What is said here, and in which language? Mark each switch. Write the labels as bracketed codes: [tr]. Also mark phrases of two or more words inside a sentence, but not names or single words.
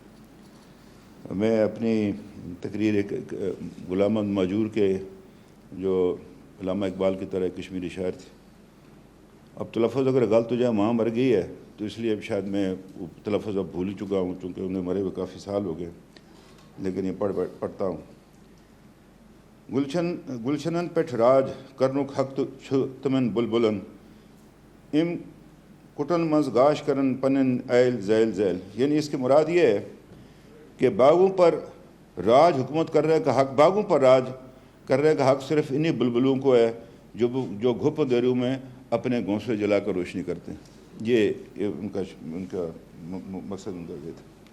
[ur] میں اپنی تقریر ایک غلام احمد ماجور کے جو علامہ اقبال کی طرح کشمیری شاعر تھے, اب تلفظ اگر غلط ہو جائے, ماں مر گئی ہے تو اس لیے اب شاید میں تلفظ اب بھول ہی چکا ہوں, چونکہ انہیں مرے ہوئے کافی سال ہو گئے, لیکن یہ پڑھتا ہوں. [ks] گلشنن پٹھ راج کرنک حق تو تمن بلبلن ام کٹن مز گاش کرن پنن ایل ذیل ذیل. [ur] یعنی اس کی مراد یہ ہے کہ باغوں پر راج حکومت کرنے کا حق, باغوں پر راج کرنے کا حق صرف انہی بلبلوں کو ہے جو گھپ دیروں میں اپنے گھونسلے جلا کر روشنی کرتے ہیں. یہ ان کا مقصد ان کا یہ تھا.